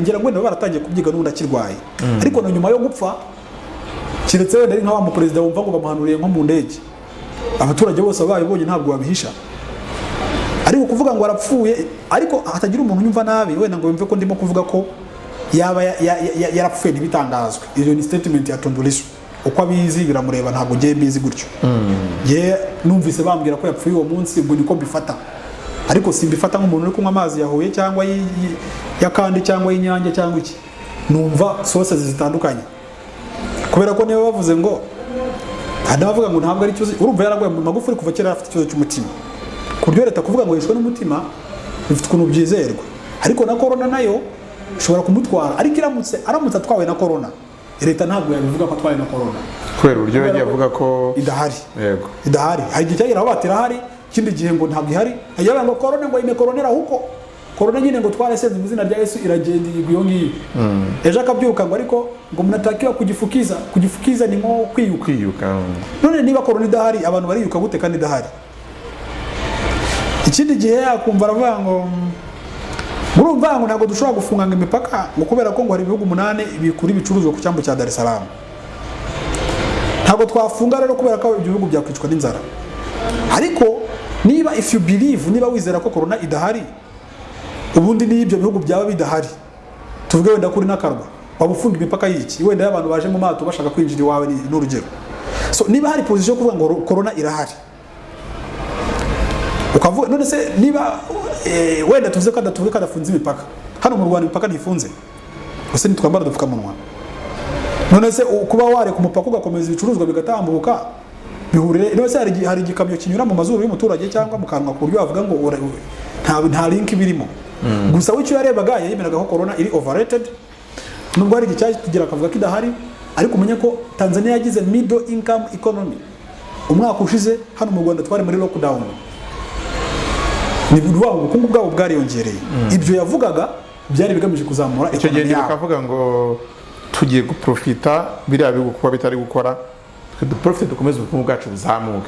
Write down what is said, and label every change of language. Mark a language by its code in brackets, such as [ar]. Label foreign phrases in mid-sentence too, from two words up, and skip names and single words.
[rw] Ngira ngo baratangiye kubyiga n'undi akirwaye, ariko no nyuma yo gupfa kiretse wenda ari nka wa mu perezida wumva ngo bamuhanuriye nko mu ndege, abaturage bose bayibonye ntabwo babihisha. Ariko kuvuga ngo arapfuye, ariko hatagira umuntu nyumva nabi wenda ngo yumve ko ndimo kuvuga ko yaba yarapfuye ntibitangazwe. Iyo ni statement ya Tundu Lissu, uko abizi biramureba, ntabwo ngiye mbizi gutyo. Ye numvise bambwira ko yapfuye uwo munsi, ubwo niko mbifata, ariko simbifata nk'umuntu uri kunywa amazi yahuye cyangwa yakandi cyangwa y'inyange cyangwa iki. Numva sources zitandukanye, kubera ko niba bavuze ngo adavuga ngo ntabwo ari cyo, urumva yaragwaye mu Magufuli kuva kera afite ikibazo cy'umutima, kuryo leta kuvuga ngo yishwe n'umutima bifite ukuntu byizerwa. Ariko na corona nayo ushobora kumutwara, ariko aramutse atwawe na corona, leta ntabwo yabivuga ko atwaye na corona, kubera uburyo yagiye avuga ko idahari. Yego, idahari. Hari igihe cyagera aho batira hari, ikindi gihe ngo ntabwo ihari, ajya ngo corona ngo ime coronera huko, corona nyine ngo twarasenze mu izina rya Yesu iragenda iyo ngiyo. Ejo akabyuka ngo ariko ngo munatakiwa kugifukiza ni nko kwiyuka. None niba corona idahari abantu bariyuka gute kandi idahari? Ikindi gihe akumva aravuga ngo murumva ngo ntabwo dushobora gufunganga imipaka ngo kubera ko ngo hari ibihugu 8 bikura ibicuruzwa ku cyambu cya Dar es Salaam. Ntabwo twafunga rero kubera ko ibyo bihugu byakwicwa n'inzara. Ariko niba [en] if you believe, [rw] niba wizera ko corona idahari, ubundi n'ibyo bihugu byaba bidahari, tuvuge wenda kuri n'akarwa wabufunga imipaka y'iki, wenda y'abantu baje mu mato bashaka kwinjira iwawe n'urugero. So niba hari position kuvuga ngo corona irahari, ukavuga none se niba wenda tuvuze ko adafunze imipaka, hano mu Rwanda imipaka ntifunze, ese nitwambara dupfukamunwa? None se kuba ware ku mupaka ugakomeza ibicuruzwa bigatambuka bihurire, none se hari igikamyo kinyura mu mazuru y'umuturage cyangwa mu kanwa ku buryo bavuga ngo nta link birimo. Gusa wicyo yarebaga yemeraga ko corona iri overrated, nubwo hari igicyatugira akavuga ko idahari, ariko umenye ko Tanzania yagize [en] middle income economy. [rw] Umwaka ushize hano mu Rwanda twari muri lockdown, ni ubukungu bwabo bwariyongereye. Ibyo yavugaga byari bigamije kuzamura icyo gihe bakavuga ngo tugiye guprofita biriya bihugu kuba bitari gukora, duprofite dukomeze ubukungu bwacu buzamuke.